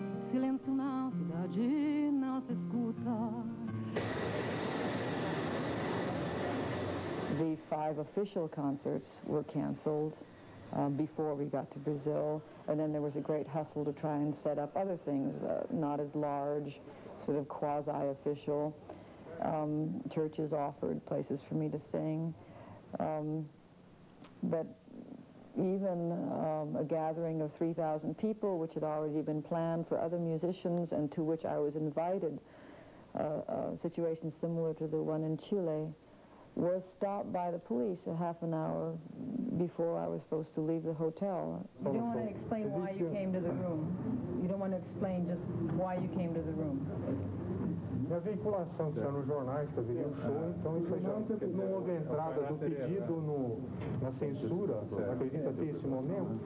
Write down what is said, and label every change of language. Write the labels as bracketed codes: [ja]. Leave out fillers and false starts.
[pt] Silêncio na cidade não se escuta. [en] The 5 official concerts were canceled before we got to Brazil, and then there was a great hustle to try and set up other things, not as large, sort of quasi-official. Churches offered places for me to sing, but even a gathering of 3,000 people, which had already been planned for other musicians and to which I was invited, a situation similar to the one in Chile, was stopped by the police a half an hour before I was supposed to leave the hotel. You don't want to explain why you came to the room. You don't want to explain just why you came to the room. [pt] E a veiculação que saiu nos jornais que haveria um show, então isso aí não houve entrada do pedido na censura, acredita ter esse momento?